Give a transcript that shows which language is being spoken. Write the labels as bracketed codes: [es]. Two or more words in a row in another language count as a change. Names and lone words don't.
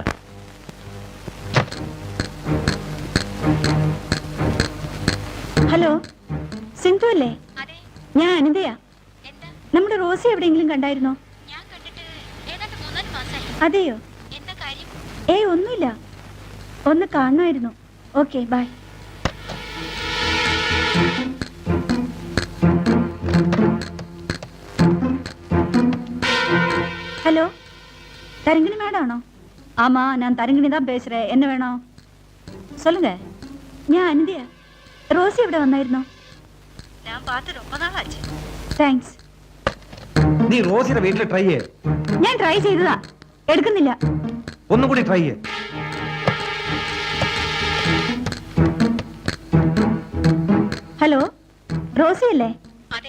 [ml] ഹലോ, സിന്ധു അല്ലേ? ഞാൻ അനിതയാ. നമ്മുടെ റോസി എവിടെയെങ്കിലും കണ്ടായിരുന്നോ? അതെയോ? ഏയ്, ഒന്നുമില്ല. ഒന്ന് കാണുമായിരുന്നു. ഓക്കെ, ബൈ. [ta] ஹலோ, தரங்கிணி மேடானோ? ஆமா, நான் தரங்கிணி தான் பேசுறேன். என்ன வேணும் சொல்லுங்க. [ml] ഞാൻ അനിതയാ. റോസി ഇവിടെ വന്നായിരുന്നോ? ഞാൻ [ta] பார்த்து ரொம்ப நாள் ஆச்சு. [ml] താങ്ക്സ്. നീ റോസിയുടെ വീട്ടിൽ ട്രൈ ചെയ്യ്. ഞാൻ ട്രൈ ചെയ്തതാ, എടുക്കുന്നില്ല. ഒന്നും കൂടി ട്രൈ ചെയ്യ്. ഹലോ, റോസി അല്ലേ? അതെ.